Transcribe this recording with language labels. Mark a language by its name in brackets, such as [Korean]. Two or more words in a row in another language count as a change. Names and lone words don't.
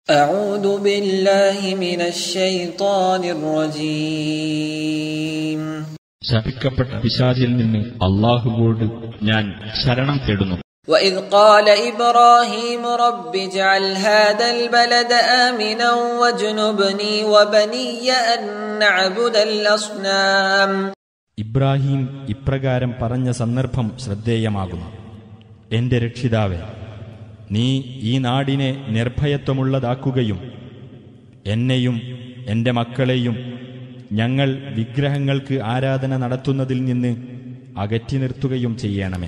[Arabic] أعوذ بالله من الشيطان الرجيم. [Malayalam] ശപിക്കപ്പെട്ട പിശാചിൽ നിന്ന് അല്ലാഹുവോട് ഞാൻ ശരണം തേടുന്നു. [Arabic] وإذ قال إبراهيم رب اجعل هذا البلد آمنا واجنبني وبني أن نعبد الأصنام. [Malayalam] ഇബ്രാഹിം ഇപ്രകാരം പറഞ്ഞ സന്ദർഭം ശ്രദ്ധേയമാകുന്നു. എന്റെ രക്ഷിതാവേ, നീ ഈ നാടിനെ നിർഭയത്വമുള്ളതാക്കുകയും എന്നെയും എന്റെ മക്കളെയും ഞങ്ങൾ വിഗ്രഹങ്ങൾക്ക് ആരാധന നടത്തുന്നതിൽ നിന്ന് അകറ്റി നിർത്തുകയും ചെയ്യണമേ.